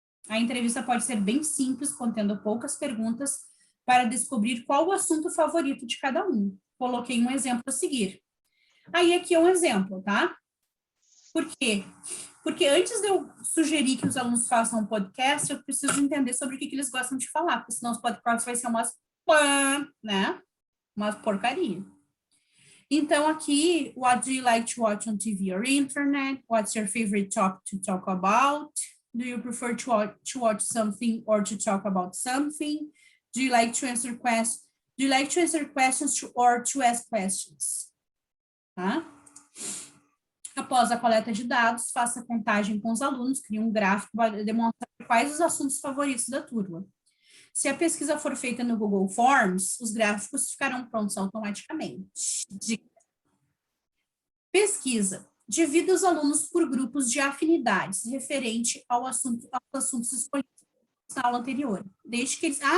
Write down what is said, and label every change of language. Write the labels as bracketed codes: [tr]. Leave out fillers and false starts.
[pt] A entrevista pode ser bem simples, contendo poucas perguntas, para descobrir qual o assunto favorito de cada um. Coloquei um exemplo a seguir. Aí aqui é um exemplo, tá? Por quê? Porque antes de eu sugerir que os alunos façam um podcast, eu preciso entender sobre o que eles gostam de falar, porque senão os podcasts vai ser né? Uma porcaria. Então, aqui, [en] what do you like to watch on TV or internet? What's your favorite topic to talk about? Do you prefer to watch something or to talk about something? Do you like to answer questions? Do you like to answer questions or to ask questions? [pt] Tá? Após a coleta de dados, faça a contagem com os alunos, crie um gráfico para demonstrar quais os assuntos favoritos da turma. Se a pesquisa for feita no Google Forms, os gráficos ficarão prontos automaticamente. Pesquisa. Divida os alunos por grupos de afinidades referente aos assuntos escolhidos na aula anterior. Desde que eles...